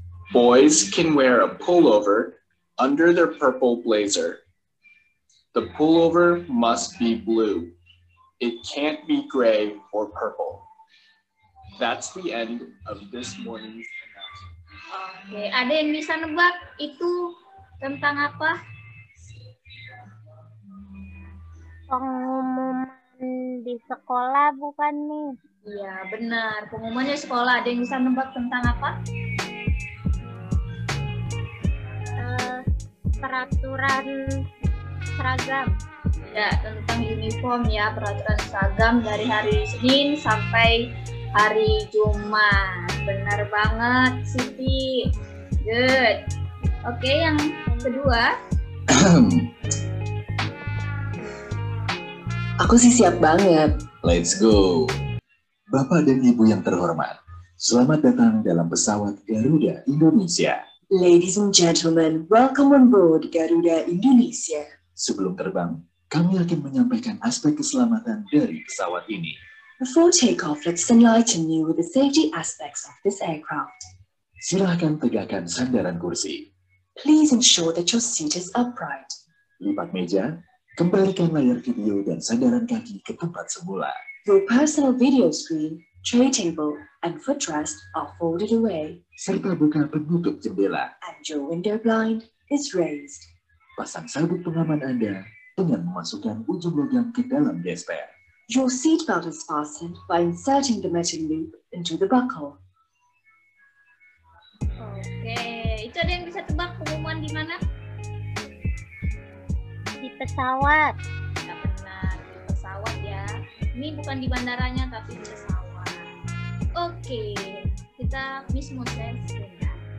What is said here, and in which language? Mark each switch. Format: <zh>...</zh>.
<en>Boys can wear a pullover under their purple blazer. The pullover must be blue. It can't be gray or purple. That's the end of this morning's announcement.</en> <id>Oke, ada yang bisa nebak itu tentang apa? Pengumuman di sekolah bukan nih? Iya, benar. Pengumumannya sekolah. Ada yang bisa nebak tentang apa? Peraturan seragam. Ya, tentang uniform ya, peraturan seragam dari hari Senin sampai hari Jumat. Benar banget, Siti. Good. Oke, yang kedua. Aku sih siap banget.</id> <en>Let's go.</en> <id>Bapak dan Ibu yang terhormat, selamat datang dalam pesawat Garuda Indonesia.</id> <en>Ladies and gentlemen, welcome on board Garuda Indonesia.</en> <id>Sebelum terbang, kami akan menyampaikan aspek keselamatan dari pesawat ini.</id> <en>Before takeoff, let's enlighten you with the safety aspects of this aircraft.</en> <id>Silahkan tegakkan sandaran kursi.</id> <en>Please ensure that your seat is upright.</en> <id>Lipat meja, kembalikan layar video dan sandaran kaki ke tempat semula.</id> <en>Your personal video screen, tray table, and footrest are folded away.</en> <id>Serta buka penutup jendela.</id> <en>And your window blind is raised.</en> <id>Pasang sabuk pengaman Anda dengan memasukkan ujung logam ke dalam gesper.</id> <en>Your seatbelt is fastened by inserting the metal loop into the buckle.</en> <id>Oke, itu ada yang bisa tebak pengumuman di mana? Di pesawat. Ya benar, di pesawat ya. Ini bukan di bandaranya tapi di pesawat. Oke, kita Miss Moses ya.</id>